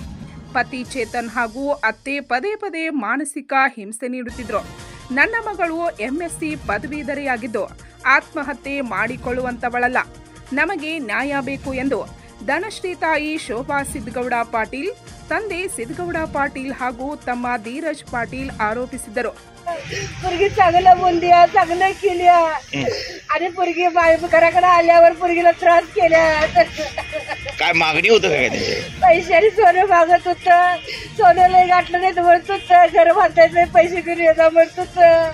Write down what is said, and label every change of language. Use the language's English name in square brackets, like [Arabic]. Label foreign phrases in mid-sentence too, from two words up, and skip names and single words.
[Kannada] ಪತಿ ಚೇತನ್ ಹಾಗೂ ಅತ್ತೆ ಪದೇ ಪದೇ ಮಾನಸಿಕ ಹಿಂಸೆ ನೀಡುತ್ತಿದ್ರು. ನನ್ನ ಮಗಳು MSc ಪದವೀಧರೆಯಾಗಿದ್ದು ಆತ್ಮಹತ್ಯೆ ಮಾಡಿಕೊಳ್ಳುವಂತವಳಲ್ಲ, ನಮಗೆ ನ್ಯಾಯ ಬೇಕು ಎಂದು ಧನಶ್ರೀ ತಾಯಿ ಶೋಭಾ ಸಿದ್ಗೌಡ ಪಾಟೀಲ್, ತಂದೆ ಸಿದ್ಗೌಡ पाटील ಹಾಗೂ ತಮ್ಮ धीरज पाटील आरोपिಸಿದರು. [Marathi] पोरगी चांगलं बोलल्या, चांगलं केल्या आणि पोरगी घराकडे आल्यावर पोरगीला त्रास केल्या. काय मागणी होतं काय त्याची? पैशाने सोनं मागत होतं. सोनं लय गाठलं नाही म्हणत होतं. घर बांधायचं पैसे घेऊन येणार म्हणत होतं.